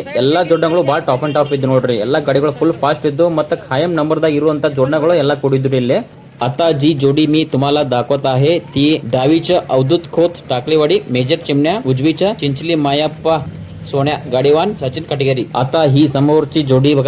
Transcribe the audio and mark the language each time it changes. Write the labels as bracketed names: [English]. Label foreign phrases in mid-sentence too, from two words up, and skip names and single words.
[Kannada] ಎಲ್ಲಾ ಜೋಡಣಗಳು ಬಾಳ [English] top and top [Kannada] ಇದ್ದು ನೋಡ್ರಿ. ಎಲ್ಲಾ ಗಾಡಿಗಳು [English] full fast [Kannada] ಇದ್ದು ಮತ್ತೆ ಖಾಯಂ ನಂಬರ್ದಾಗ ಇರುವಂತ ಜೋಡಣಗಳು ಎಲ್ಲಾ ಕೂಡಿದ್ರು ಇಲ್ಲಿ. [Marathi] आता जी जोडी मी तुम्हाला दाखवत आहे ती डावीच्या अवधूत खोत टाकलेवाडी मेजर चिमण्या, उजवीच्या चिंचली मायाप्पा सोन्या गाडीवान सचिन कटगेरी. आता ही समोरची जोडी बघा.